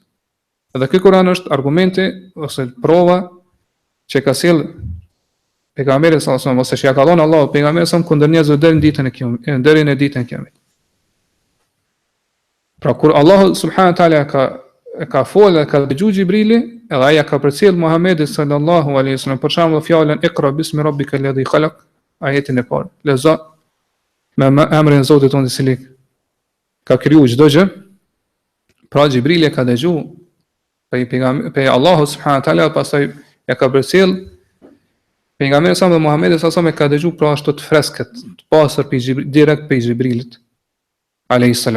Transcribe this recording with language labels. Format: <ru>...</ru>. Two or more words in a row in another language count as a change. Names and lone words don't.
<sq>Edhe ky Kur'an është argumenti ose prova që ka sjell pejgamberi</sq> <ar>صلى الله عليه وسلم</ar> <sq>ose që ja ka dhënë Allahu pejgamberit sallallahu kundër njerëzve deri në ditën e kiametit, deri në ditën e kiametit. Pra kur Allahu</sq> <ar>سبحانه وتعالى</ar> <sq>ka folë, ka dëgjuar Xhibrili, edhe ai ka përcjell Muhamedit</sq> <ar>صلى الله عليه وسلم</ar> <sq>për shembull fjalën</sq> <ar>اقرأ باسم ربك الذي خلق,</ar> <sq>ajetin e parë. Lezo me emrin e Zotit tonë i cili ka krijuar çdo gjë. Pra Xhibrili ka dëgjuar pe Allahu</sq> <ar>سبحانه وتعالى,</ar> <sq>pastaj ja ka përcjell pejgamberi sa me Muhamedit sa me ka dëgjuar pra ashtu të freskët, të pastër direkt pe Xhibrilit</sq> <ar>عليه السلام.</ar>